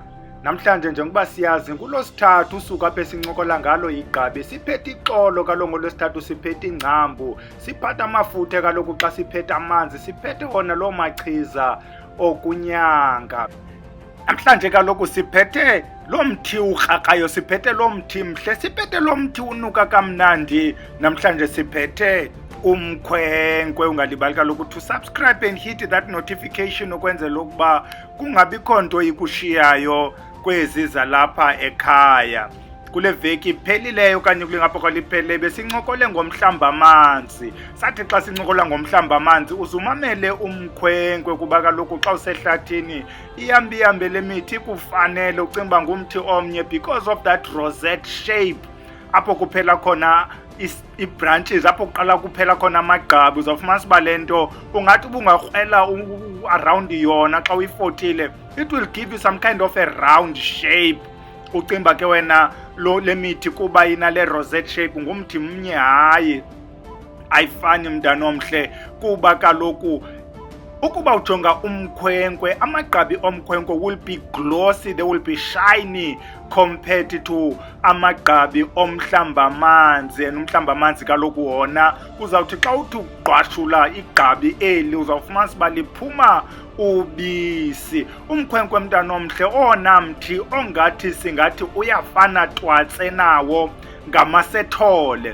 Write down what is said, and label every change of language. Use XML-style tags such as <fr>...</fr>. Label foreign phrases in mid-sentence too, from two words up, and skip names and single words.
<xh>Namhlanje njengoba siyazi ngolosithathu usuku apha esincokola ngalo igqabi, siphethe ixolo kaloku ngolosithathu siphethe ingcambu, siphathe amafutha kaloku xa siphethe amanzi, siphethe wona loo machiza okunyanga. Namhlanje kaloku siphethe lo mthi ukrakayo, siphethe lo mthi mhle, siphethe lo mthi unuka kamnandi. Namhlanje siphethe umkhwenkwe. Ungalibali kaloku</xh> <en>to subscribe and hit that notification</en> <xh>ukwenzela ukuba kungabikho nto ikushiyayo kwezi zalapha ekhaya. Kule veki iphelileyo okanye kule ngapha kwaliphele besincokole ngomhlamba amanzi. Sathi xa sincokola ngomhlamba amanzi uzumamele umkhwenkwe, kuba kaloku xa usehlathini ihambe le mithi kufanele ucimba ngumthi omnye</xh> <en>because of that rosette shape</en> <xh>apho kuphela khona i-branches, apho kuqala kuphela khona amagqabi. Uzawufumana siba le nto ungathi ubungakrwela around yona xa uyifotile,</xh> <en>it will give you some kind of a round shape.</en> <xh>Ucimba ke wena le mithi kuba inale</xh> <en>rosette shape</en> <xh>ngumthi mnye, hayi ayifani mntana omhle, kuba kaloku ukuba ujonga umkhwenkwe, amagqabi omkhwenkwe</xh> <en>will be glossy, they will be shiny compared to</en> <xh>amagqabi omhlamba amanzi. And umhlamba amanzi kaloku wona uzawuthi xa uthi ugqwashula igqabi eli uzawufumana siba liphuma ubisi. Umkhwenkwe mntana omhle ona mthi ongathi singathi uyafana twatse nawo ngamasethole.</xh>